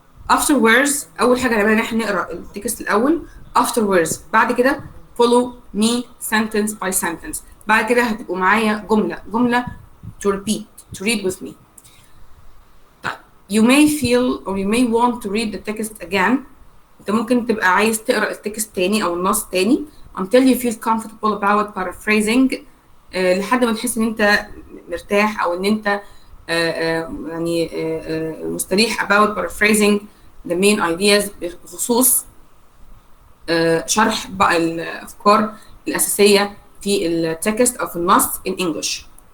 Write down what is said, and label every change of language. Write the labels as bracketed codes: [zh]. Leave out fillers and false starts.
[ar] Afterwards أول حاجة نعملها إن إحنا نقرأ التكست الأول. [en] Afterwards [ar] بعد كده [en] follow me sentence by sentence. [ar] بعد كده هتبقوا معايا جملة [en] to repeat to read with me. طيب you may feel or you may want to read the text again. [ar] أنت ممكن تبقى عايز تقرأ التكست تاني أو النص تاني [en] until you feel comfortable about paraphrasing. [ar] لحد ما تحس إن أنت مرتاح أو إن أنت يعني مستريح [en] about paraphrasing the main ideas [ar] بخصوص شرح بقى الأفكار الأساسية في التكست أو في النص [en] in English.